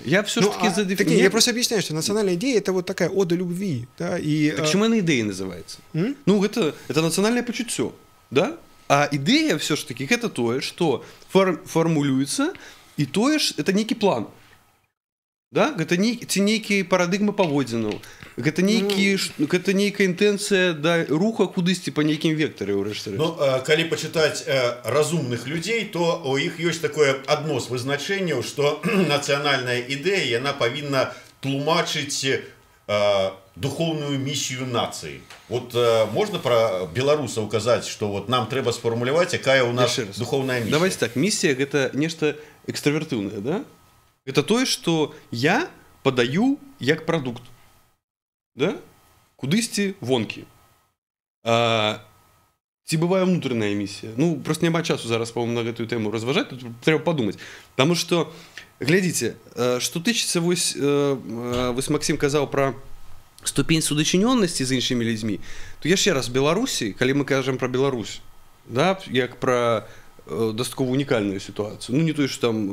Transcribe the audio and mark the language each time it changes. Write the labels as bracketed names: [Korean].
[Russian] Я все-таки я просто объясняю, что национальная идея — это вот такая ода любви, да, и... Так чему она идея называется? Ну, это национальное почуття, да? А идея все-таки это то, что формулюется, и то, это некий план. Да? Это некие парадигмы [Belarusian] паводзінаў, [Russian] это некая [Belarusian] інтэнцыя да руха кудысьці па нейкім вектары ўрэшце. Ну, калі пачытаць разумных людзей, то у іх ёсць такое адно з вызначэнняў, што нацыянальная ідэя яна павінна тлумачыць [Russian] духовную миссию нации. Вот можно про белорусов указать, что вот нам треба сформулировать, какая у нас духовная миссия? Давайте так, миссия — это нечто экстравертивное, да? Это то, что я подаю як продукт, да? [Belarusian] Кудысьці вонкі. Ці бывае [Russian] внутренняя миссия? [Belarusian] Ну, просто няма часу зараз, [Russian] по-моему, [Belarusian] на гэтую тему разважаць, тут трэба [Russian] подумать. Потому что, глядите, что [Belarusian] тычыцца, вось Максим казаў про ступень судачынённасці з іншымі людзьмі, то яшчэ раз, Беларусі, калі мы кажам про Беларусь, да, як про дастаткова унікальную сітуацыю, ну не тое, што